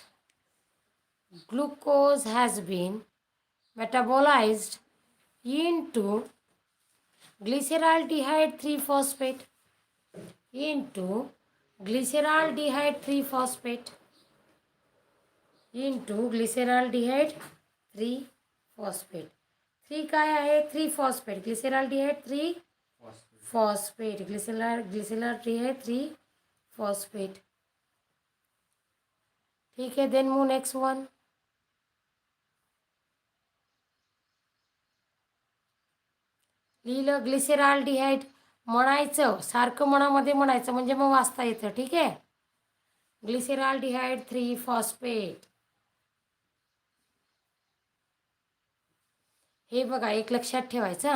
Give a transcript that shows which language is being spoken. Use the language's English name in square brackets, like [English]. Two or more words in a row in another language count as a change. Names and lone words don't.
[English] Glucose has been metabolized into glyceraldehyde 3-phosphate. Into glyceraldehyde 3-phosphate. Into glyceraldehyde 3-phosphate. [Marathi] 3 काय आहे 3-phosphate. [English] Glyceraldehyde 3-phosphate. Glyceraldehyde 3-phosphate. [Marathi] ठीक आहे, [English] then move next one. [Marathi] लिहिलं ग्लिसेरॉल्डिहाइड म्हणायचं सारखं मनामध्ये म्हणायचं म्हणजे मग वाचता येतं. ठीक आहे, ग्लिसेरॉल्डिहाइड 3-phosphate. हे बघा एक लक्षात ठेवायचं.